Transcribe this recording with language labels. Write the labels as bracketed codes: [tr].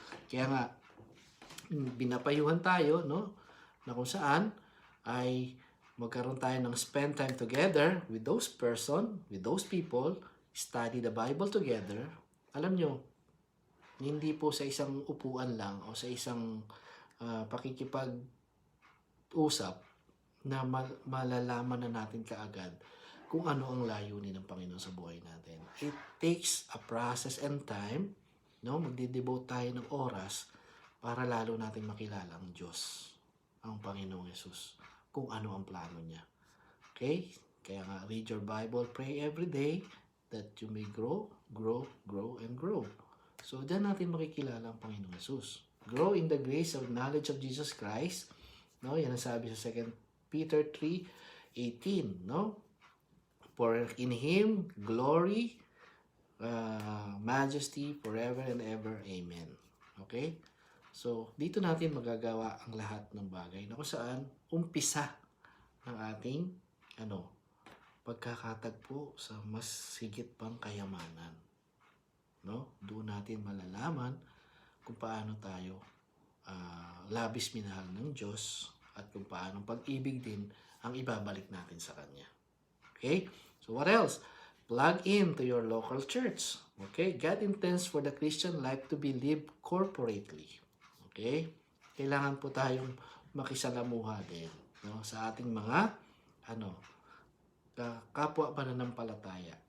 [tl] Kaya nga, binapayuhan tayo, no, na kung saan ay magkaroon tayo ng [en] spend time together with those person, with those people, study the Bible together. [tl] Alam nyo, hindi po sa isang upuan lang o sa isang pakikipag-usap na malalaman na natin kaagad kung ano ang layunin ng Panginoon sa buhay natin. [en] It takes a process and time, no? [tl] Magde-devote tayo ng oras para lalo natin makilala ang Diyos, ang Panginoong Yesus, kung ano ang plano niya. Okay? Kaya nga, [en] read your Bible, pray every day that you may grow, and grow. [tl] So, diyan natin makikilala ang Panginoong Yesus. [en] Grow in the grace of knowledge of Jesus Christ. [tl] No? Yan ang sabi sa 2 Peter 3:18, no? [en] For in Him, glory, majesty, forever and ever. Amen. Okay? [tl] So, dito natin magagawa ang lahat ng bagay na kung saan umpisa ng ating pagkakatagpo sa mas higit pang kayamanan. No? Doon natin malalaman kung paano tayo labis minahal ng Diyos at kung paano pag-ibig din ang ibabalik natin sa Kanya. [en] Okay? So what else? Plug in to your local church. Okay? God intends for the Christian life to be lived corporately. Okay? [tl] Kailangan po tayong makisalamuha din, no, sa ating mga kapwa pananampalataya.